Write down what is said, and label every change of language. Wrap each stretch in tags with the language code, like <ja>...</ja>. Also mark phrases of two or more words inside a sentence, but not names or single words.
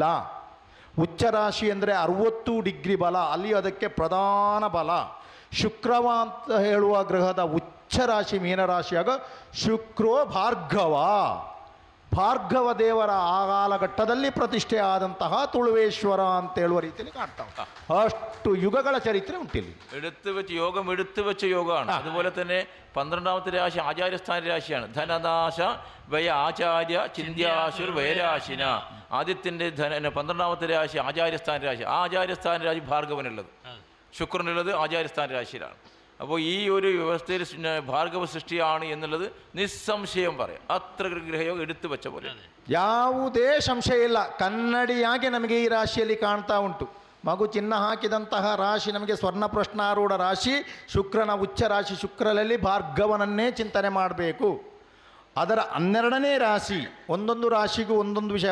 <kn>ಉಚ್ಚ ರಾಶಿ ಅಂದರೆ 60 ಡಿಗ್ರಿ ಬಲ, ಅಲ್ಲಿ ಅದಕ್ಕೆ ಪ್ರಧಾನ ಬಲ. ಶುಕ್ರವ ಅಂತ ಹೇಳುವ ಗ್ರಹದ ಉಚ್ಚ ರಾಶಿ ಮೀನರಾಶಿಯಾಗ ಶುಕ್ರೋ ಭಾರ್ಗವ, ಭಾರ್ಗವ ದೇವರ ಆ ಕಾಲಘಟ್ಟದಲ್ಲಿ ಪ್ರತಿಷ್ಠೆ ಆದಂತಹ ತುಳುವೇಶ್ವರ ಅಂತ ಹೇಳುವ ರೀತಿಯಲ್ಲಿ ಕಾಣ್ತಾವೆ. ಅಷ್ಟು ಯುಗಗಳ ಚರಿತ್ರೆ ಉಂಟಿಲ್ಲಿ.</kn> <ml>എടുത്തു വെച്ച യോഗമാണ്. അതുപോലെ തന്നെ 12ാമത്തെ രാശി ആചാര്യസ്ഥാന രാശിയാണ്.</ml> <sa>ധനനാശ വയ ആചാര്യ ചിന്യാശുർ വയരാശിന.</sa> <ml>ആദ്യത്തിൻ്റെ 12ാമത്തെ രാശി ആചാര്യസ്ഥാന രാശി. ആ ആചാര്യസ്ഥാന രാശി ഭാർഗവനുള്ളത്, ശുക്രനുള്ളത് ആചാര്യസ്ഥാന രാശിയിലാണ്. അപ്പോൾ ഈ ഒരു വ്യവസ്ഥയിൽ ഭാർഗവ സൃഷ്ടിയാണ് എന്നുള്ളത് നിസ്സംശയം പറയാം. അത്ര ഗ്രഹയോഗം എടുത്തു വെച്ച പോലെ</ml> <kn>ಯಾವುದೇ ಸಂಶಯ ಇಲ್ಲ. ಕನ್ನಡಿಯಾಗಿ ನಮಗೆ ಈ ರಾಶಿಯಲ್ಲಿ ಕಾಣ್ತಾ ಉಂಟು. ಮಗು ಚಿನ್ನ ಹಾಕಿದಂತಹ ರಾಶಿ ನಮಗೆ ಸ್ವರ್ಣ ಪ್ರಶ್ನಾರೂಢ ರಾಶಿ, ಶುಕ್ರನ ಉಚ್ಚ ರಾಶಿ. ಶುಕ್ರನಲ್ಲಿ ಭಾರ್ಗವನನ್ನೇ ಚಿಂತನೆ ಮಾಡಬೇಕು. ಅದರ 12ನೇ ರಾಶಿ, ಒಂದೊಂದು ರಾಶಿಗೂ ಒಂದೊಂದು ವಿಷಯ.</kn>